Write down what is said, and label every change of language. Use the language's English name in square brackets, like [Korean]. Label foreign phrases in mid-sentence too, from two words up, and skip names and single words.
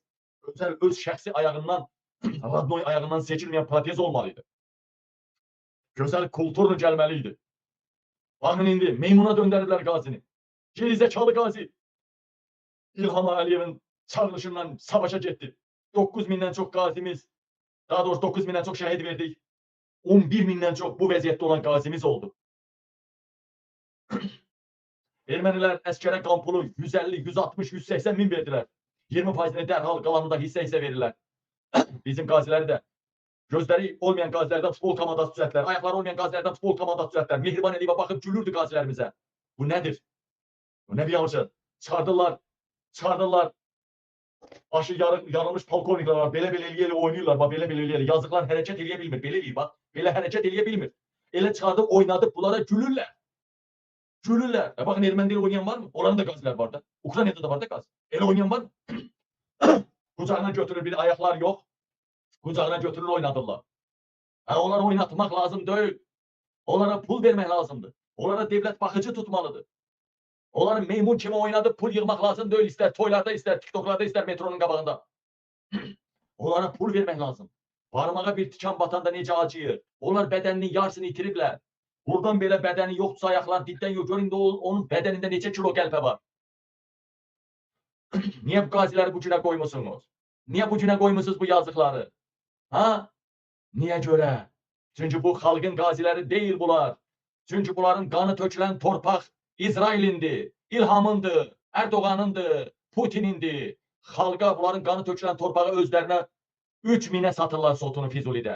[Azerbaijani] Öz şəxsi ayağından, radnoy ayağından seçilmeyen protez olmalıydı. Gözəl kulturlu gəlməliydi. Bakın indi meymuna döndürürlər qazini. [Turkish] Gerizekalı qazi. [Azerbaijani] İlham Əliyevin çağrılışından savaşa getdi. 9000'den çok qazimiz, daha doğrusu 9000'den çok şəhid verdik. 11.000'den çok bu vəziyyətdə olan qazimiz oldu. Ermənilər əskərə qan pulu 150, 160, 180 min verdiler. 20%'ni dərhal qalanı da hissə verirlər. Bizim qaziləri də gözləri olmayan qazilərdən futbol komandası düzəltdilər. Ayaqları olmayan qazilərdən futbol komandası düzəltdilər. Mehriban Əliyevə baxıb gülürdü qazilərimizə. Bu nədir? Bu nə biyanışı? Çıxardılar. Başı yarılmış polkovniklər var. Belə eləyəli oynayırlar. Bax, belə eləyəli. Yazıqlar hərəkət eləyə bilmir. Belə eləyir bax. Belə hərəkət eləyə bilmir. Elə çıxardıb oynadıb bunlara gülürlər. Gülürlər. Bakın Ermənide oynayan var mı? Oranın da qazilər var da. Ukraynada da var da qaz. Elə oynayan var mı? [Turkish] Kucağına götürür bir ayaklar yok. Kucağına götürür oynadırlar. Onları oynatmak lazım değil. Onlara pul vermek lazımdır. Onlara devlet bakıcı tutmalıdır. Onları meymun kimi oynadıp pul yığmak lazım değil. İster toylarda, ister TikTok'larda, ister metronun qabağında. Onlara pul vermek lazım. [Azerbaijani] Parmağa bir tikan batanda necə acıyır. Onlar bədəninin yarısını itiriblər. Buradan belə bədəni yoxdursa ayaqlar dipdən yok. Görün de onun bədənində neçə kilo qəlpə var. Niye bu qaziləri bu günə koymuşsunuz? [Turkish] Niye bu günə koymuşsunuz bu yazıkları? Ha? Niye göre? Çünkü bu halkın qaziləri değil bunlar. [Azerbaijani] Çünkü bunların kanı tökülen torpaq İsrail'indi, İlhamındı, Erdoğan'ındı, Putin'indi. Halka bunların kanı tökülen torpağı özlerine 3000'e satırlar sotunu Fizuli'de.